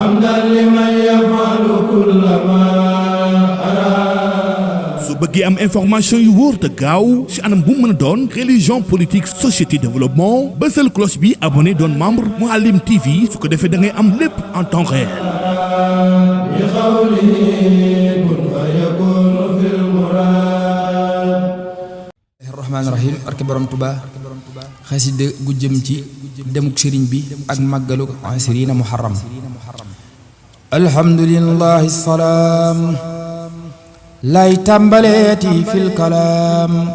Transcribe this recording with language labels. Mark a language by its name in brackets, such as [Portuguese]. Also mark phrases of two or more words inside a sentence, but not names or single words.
[Arabic] حمدا لمن يفعل كل ما أراد. [Wolof] Su bëggee am information yu wóor te gaaw ci anam bu mën a doon, [French] religion, politique, société, développement, [Wolof] bësal cloche bi, abonné, doon membre Mouhalim T V, su ko defee da ngay am lépp [French] en temps réel. [Arabic] بقوله كن فيكون في المراد. رحمان رحيم, [Wolof] barke Borom Tuba. Xasida gu jëm ci demuk sëriñ bi ak màggalu ashrina Muharram. [Arabic] الحمد لله سلام. [Wolof] Lay tàmbaleeti [Arabic] في الكلام.